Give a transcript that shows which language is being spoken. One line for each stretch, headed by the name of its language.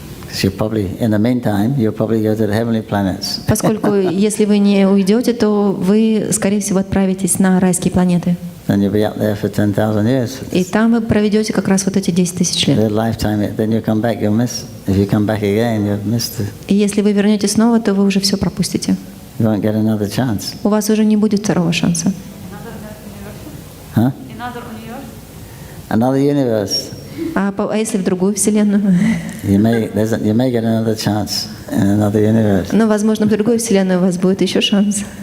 English: Because in the meantime, you'll probably go to the heavenly planets.
Russian: Поскольку если вы не уйдете, то вы, скорее всего, отправитесь на райские планеты.
English: Then you'll be up there for 10,000 years.
Russian: И там вы проведете как раз вот эти 10 тысяч лет.
English: Their lifetime, then you come back, you'll miss. If you come back again, you'll miss
Russian: И если вы вернетесь снова, то вы уже все пропустите.
English: you won't get another chance.
Russian: У вас уже не будет второго шанса.
English: Huh? Another universe.
Russian: А если в другую вселенную?
English: You may get another chance in another universe.
Russian: Но, возможно, в другой вселенной у вас будет еще шанс.